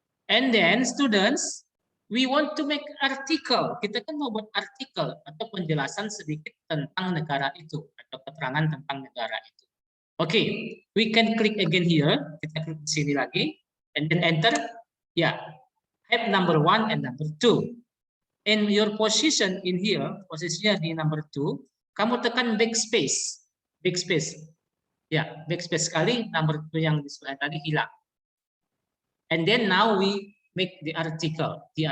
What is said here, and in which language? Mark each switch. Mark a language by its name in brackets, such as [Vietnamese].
[English] And then students, we want to make article. [Indonesian] Kita kan mau buat artikel atau penjelasan sedikit tentang negara itu atau keterangan tentang negara itu. [English] Oke, we can click again here. [Indonesian] Kita klik di sini lagi, [English] and then enter. Ya, have number 1 and number 2. In your position in here, [Indonesian] posisinya di [English] number 2, [Indonesian] kamu tekan [English] backspace. Backspace. [Indonesian] Ya, backspace sekali, number 2 yang di sebelah tadi hilang. [English] And then now we make the article.